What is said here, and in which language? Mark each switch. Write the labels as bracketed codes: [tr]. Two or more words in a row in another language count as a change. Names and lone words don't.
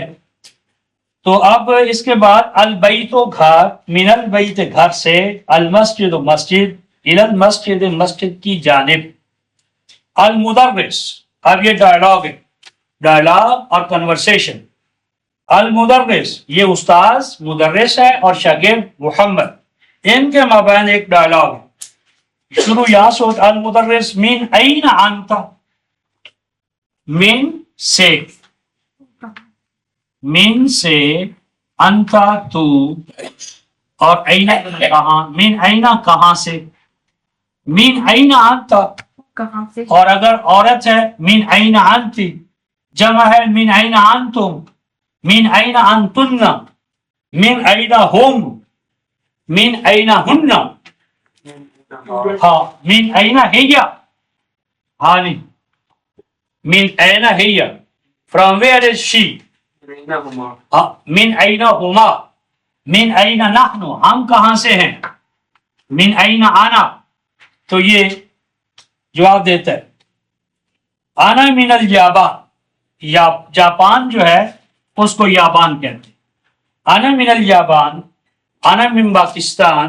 [ur] تو اب اس کے بعد البیت گھر، [ar] من البیت [ur] گھر سے، المسجد مسجد، [ar] الی المسجد [ur] مسجد کی جانب، المدرس، اب یہ ڈائلاگ ہے، ڈائلاگ اور کنورسیشن۔ المدرس، یہ استاذ مدرس ہے اور شاگرد محمد، ان کے مابین ایک ڈائلاگ ہے، شروع یہاں سے ہوتا، [ar] المدرس من این انت، من سے، من سے، انت [ur] تو، اور [ar] این کہاں، من این [ur] کہاں سے، [ar] من این انت [ur] کہاں سے اور اگر عورت ہے [ar] من این انتی، [ur] جمع ہے [ar] من این انتم، من این انتن، من این ہم، من این ہن، ہاں من این ہی، [ur] ہاں نہیں، [ar] من این ہی، [en] from where is she, [ar] من این ہما، من این نحن، [ur] ہم کہاں سے ہیں، [ar] من این آنا، [ur] تو یہ جواب دیتا ہے [ar] آنا من الیابان، [ur] یا جاپان جو ہے اس کو یابان کہتے ہیں، [ar] آنا من الیابان، آنا من پاکستان،